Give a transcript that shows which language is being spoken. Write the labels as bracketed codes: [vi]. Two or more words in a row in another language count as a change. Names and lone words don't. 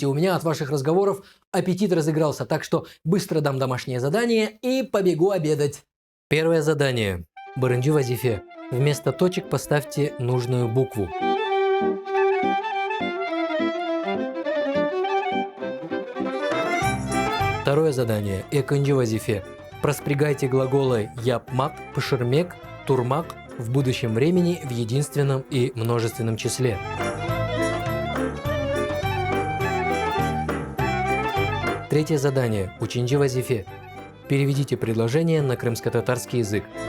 [ru] У меня от ваших разговоров аппетит разыгрался, так что быстро дам домашнее задание и побегу обедать. Первое задание. [crh] Барынджи вазифе. [ru] Вместо точек поставьте нужную букву. Второе задание. [crh] Экынджи вазифе. [ru] Проспрягайте глаголы япмак, пышырмек, турмак в будущем времени в единственном и множественном числе. Третье задание. [crh] Учинджи вазифе. [ru] Переведите предложение на крымско-татарский язык.